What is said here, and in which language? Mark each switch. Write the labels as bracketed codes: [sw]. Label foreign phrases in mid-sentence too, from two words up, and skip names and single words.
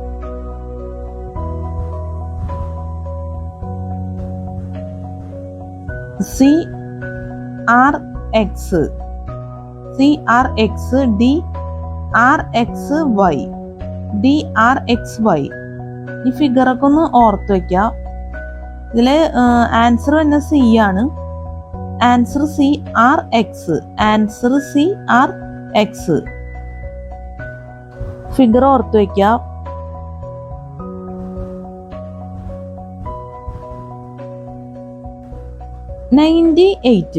[en] C. R X. C R X. D R X Y. D R X Y. [ml] ഈ ഫിഗറൊക്കെ ഒന്ന് ഓർത്ത് വയ്ക്കാം. ഇതില് ആൻസർ തന്നെ സി ആണ്. [en] Answer C R X. Answer C R X. [ml] ഫിഗർ ഓർത്ത് വയ്ക്കാം. $98.